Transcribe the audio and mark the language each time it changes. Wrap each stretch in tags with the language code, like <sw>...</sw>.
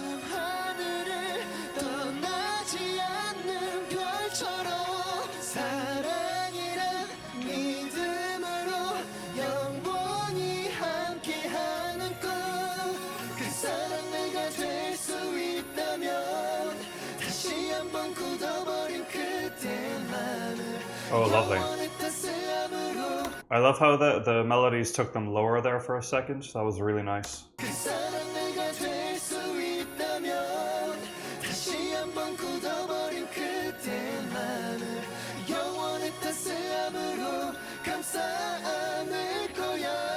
<ko>하늘을 떠나지 않는 별처럼 사랑이란 믿음으로 영원히 함께하는 꿈그 사람 내가 될 수 있다면 다시 한번 굳어버린 그때 맘을</ko> <en>Oh, lovely.</en> <ko>영원히 따스함으로</ko> <en>I love how the melodies took them lower there for a second. That was really nice.</en> <ko>그 사람 내가 될 수 있다면 다시 한번 굳어버린 그때 맘을 영원히 따스함으로 감싸 안을 거야</ko>